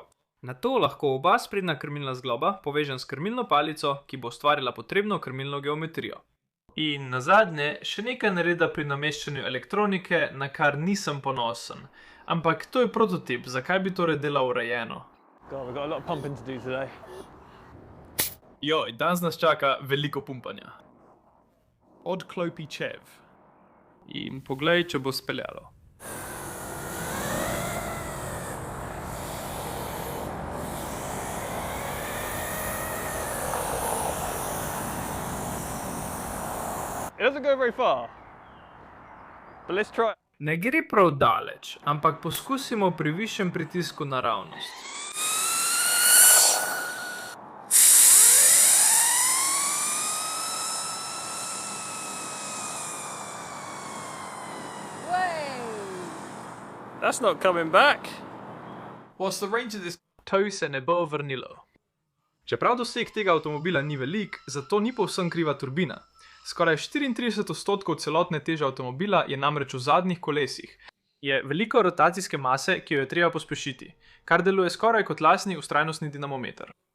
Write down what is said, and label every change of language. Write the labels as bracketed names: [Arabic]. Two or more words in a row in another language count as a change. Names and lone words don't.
[Slovenian] Nato lahko oba sprednja krmilna zgloba povežem s krmilno palico, ki bo ustvarila potrebno krmilno geometrijo. In nazadnje, še nekaj nareda pri nameščanju elektronike, na kar nisem ponosen. Ampak to je prototip, zakaj bi torej delal urejeno? [English] God, we've got a lot of pumping to do today. [Slovenian] Joj, danes nas čaka veliko pumpanja. Odklopi čev. In poglej, če bo speljalo. [English] It doesn't go very far. But let's try. [Slovenian] Ne gre prav daleč, ampak poskusimo pri višjem pritisku naravnost. [English] That's not coming back. What's the range of this? [Slovenian] To se ne bo vrnilo. Čeprav doseg tega avtomobila ni velik, zato ni povsem kriva turbina. Skoraj 34% celotne teže avtomobila je namreč v zadnjih kolesih. Je veliko rotacijske mase, ki jo je treba pospešiti, kar deluje skoraj kot lastni vztrajnostni dinamometer.